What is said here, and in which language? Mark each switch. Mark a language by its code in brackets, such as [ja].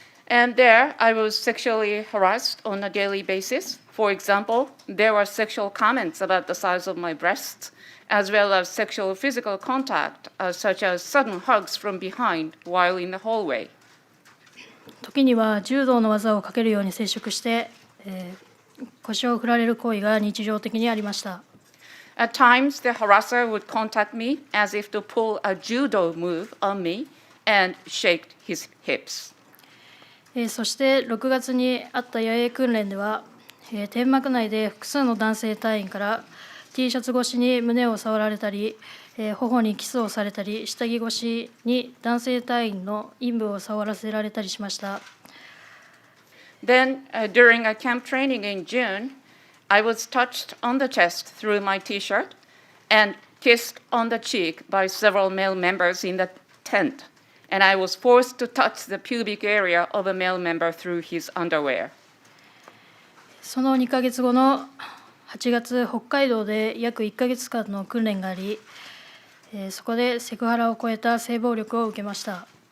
[en] And there, I was sexually harassed on a daily basis. For example, there were sexual comments about the size of my breasts, as well as sexual physical contact, such as sudden hugs from behind while in the hallway. [ja] 時には柔道の技をかけるように接触して、腰を振られる行為が日常的にありました。 [en] At times, the harasser would contact me as if to pull a judo move on me and shake his hips. [ja] そして6月にあった野営訓練では、天幕内で複数の男性隊員から T シャツ越しに胸を触られたり、頬にキスをされたり、下着越しに男性隊員の陰部を触らせられたりしました。 [en] Then, during a camp training in June, I was touched on the chest through my T-shirt and kissed on the cheek by several male members in the tent. and I was forced to touch the pubic area of a male member through his underwear. [ja] その2ヶ月後の8月、北海道で約1ヶ月間の訓練があり、そこでセクハラを超えた性暴力を受けました。